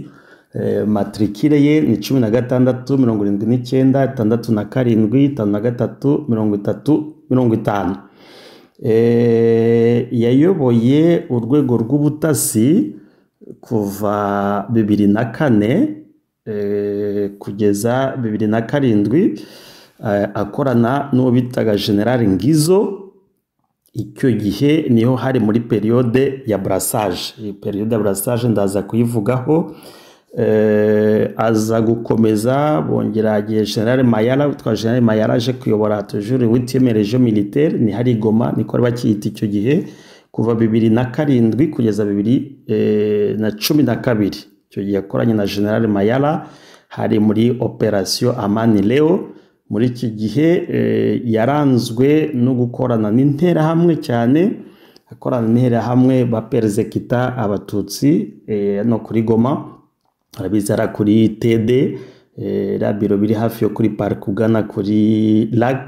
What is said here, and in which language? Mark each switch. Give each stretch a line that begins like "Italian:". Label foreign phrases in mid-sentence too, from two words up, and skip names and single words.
Kinyarwanda: Matrikire ye ni 16, 67, yayoboye urwego rw'ubutasi kuva 2004 kugeza 2007, akorana n'uwo bitaga General Ngizo. Icyo gihe niho hari muri periode ya brassage. Iyi periode ya brassage ndaza kuyivugaho. Aza gukomeza, bongera agiye General Mayala, witwa General Mayala aje kuyobora
French: toujours 8e région militaire,
Kinyarwanda: ni hari Goma, niko bakiyita icyo gihe, kuva 2007 kugeza 2012. Icyo gihe yakoranye na General Mayala, hari muri Operation Amani Leo. Muri iki gihe yaranzwe no gukorana n'interahamwe cyane, akorana n'interahamwe baperzekita abatutsi no kuri Goma, arabizara kuri TD, rabiro biri hafi yo kuri park ugana kuri lac.